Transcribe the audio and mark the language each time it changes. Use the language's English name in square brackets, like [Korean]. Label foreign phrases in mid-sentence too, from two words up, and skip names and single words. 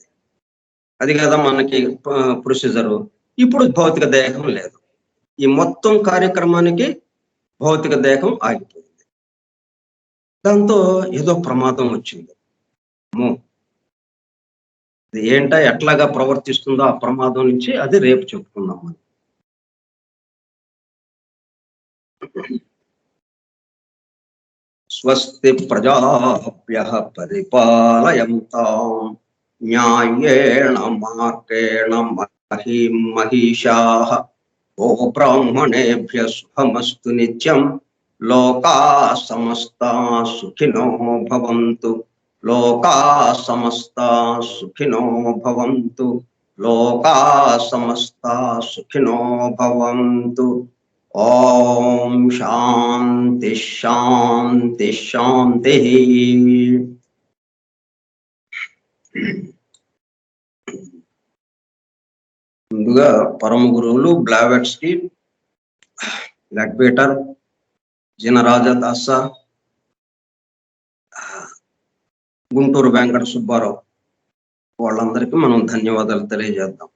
[Telugu] అది కదా మనకి ప్రొసీజరు. ఇప్పుడు భౌతిక దేహం లేదు. ఈ మొత్తం కార్యక్రమానికి భౌతిక దేహం ఆగిపోయింది. దాంతో ఏదో ప్రమాదం వచ్చింది. ఏంటో ఎట్లాగా ప్రవర్తిస్తుందో ఆ ప్రమాదం నుంచి అది రేపు చెప్పుకుందాం. [Sanskrit] స్వస్తి ప్రజాభ్యః పరిపాలయంతాం న్యాయేణ మార్గేణ మహీం మహిషాః గో బ్రాహ్మణేభ్యః శుభమస్తు నిత్యం లోకాః సమస్తాః సుఖినో భవంతు లోకాః సమస్తాః సుఖినో భవంతు లోకాః సమస్తాః సుఖినో భవంతు. ఓం శాంతి శాంతి శాంతి. [Telugu] ముందుగా పరమ గురువులు బ్లావెట్స్కి, లెడ్బీటర్, జినరాజదాస, గుంటూరు వెంకట సుబ్బారావు వాళ్ళందరికీ మనం ధన్యవాదాలు తెలియజేద్దాం.